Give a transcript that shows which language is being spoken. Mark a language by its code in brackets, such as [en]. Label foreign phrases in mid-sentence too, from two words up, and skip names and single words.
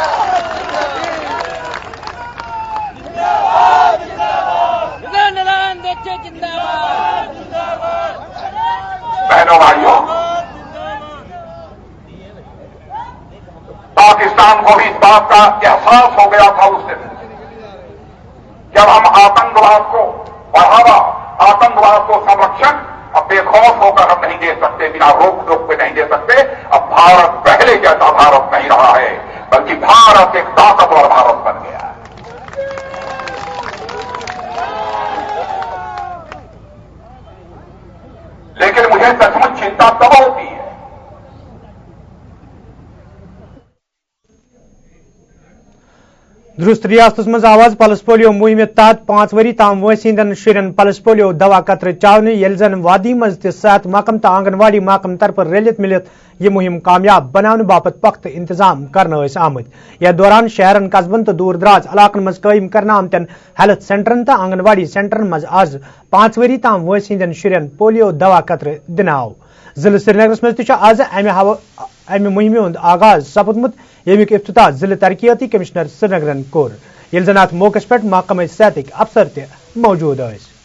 [hi] बहनों भाइयों, पाकिस्तान को भी इस बात का एहसास हो गया था उस दिन जब हम आतंकवाद को बढ़ावा, आतंकवाद को संरक्षण अब बेखौफ होकर हम नहीं दे सकते, बिना रोक टोक पे नहीं दे सकते। अब भारत पहले जैसा भारत नहीं रहा है। बल्कि भारत एक ताकतवर भारत बन गया है। लेकिन मुझे सचमुच चिंता तब होती है [ks] درست ریاستس مز آواز پلس پولیو مہم تحت 5 وری تام وٲنٛسہِ ہٕنٛدٮ۪ن شُرٮ۪ن پلس پولیو دوا قطرٕ چاونہٕ ییٚلہِ زن وادی منٛز تہِ صحت محکمہٕ تہٕ آنگن واڑی محکمہٕ طرفہٕ رٔلِتھ مِلِتھ یہِ مہم کامیاب بناونہٕ باپتھ پختہٕ انتظام کرنہٕ ٲسۍ آمٕتۍ یتھ دوران شہرن قصبن تہٕ دوٗر دراز علاقن منٛز قٲیِم کرنہٕ آمتٮ۪ن ہیلتھ سینٹرن تہٕ آنگن واڑی سینٹرن منٛز آز 5 وری تام وٲنٛسہِ ہٕنٛدٮ۪ن شُرٮ۪ن پولیو دوا قطرٕ دِنہٕ آو ضلعہٕ سرینگرس منٛز تہِ چھُ آز امہِ مہمہِ ہُنٛد آغاز سپُدمُت ییٚمیُک افتتاح ضلعہٕ ترقیاتی کمشنر سرینگرن کوٚر ییٚلہِ زن اتھ موقعس پٮ۪ٹھ محکمہٕ صحتٕکۍ افسر تہِ موجوٗد ٲسۍ